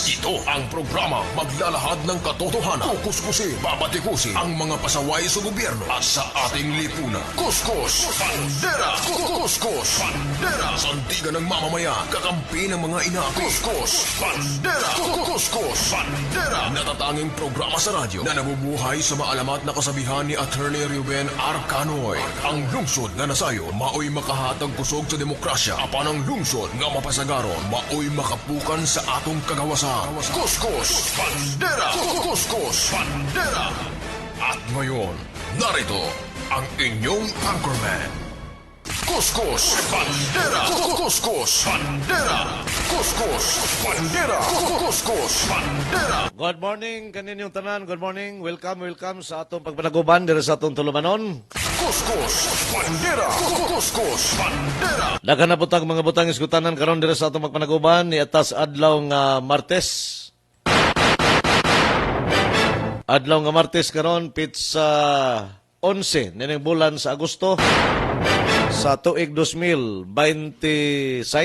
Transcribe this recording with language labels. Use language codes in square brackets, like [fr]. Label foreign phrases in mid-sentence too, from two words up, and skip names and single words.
[tl] Ito ang programa maglalahad ng katotohanan. Kukuskusin, babatikusin ang mga pasaway sa gobyerno at sa ating lipunan. Kuskus Bandera! Kuskus Bandera! Sandigan ng mamamayan, kakampi ng mga inapi. Kuskus Bandera! Kuskus Bandera! Natatanging programa sa radyo na nabubuhay sa maalamat na kasabihan ni Attorney Ruben Arcanoy. [ceb] Ang lungsod nga nasayo, maoy makahatag kusog sa demokrasya. Apan ang lungsod nga mapasagaron, maoy makapukan sa atong kagawasan. [tl] Kuskus Bandera! Kuskus Bandera! At ngayon, narito ang inyong anchorman, Kuskus Bandera! Kuskus Bandera! Kuskus Bandera! Kuskus Bandera! [en] Good morning [ceb] kaninyong tanan. [en] Good morning. [ceb] Welcome sa atong pagpanaguban diri sa atong tulumanon. Kuskus Bandera! Kuskus Bandera! Daghan na butang mga butang iskutanan karon diri sa atong pagpanaguban ni atas adlaw nga Martes. Adlaw nga Martes karon pitsa 11 nining bulan sa Agosto sa tuig 2026.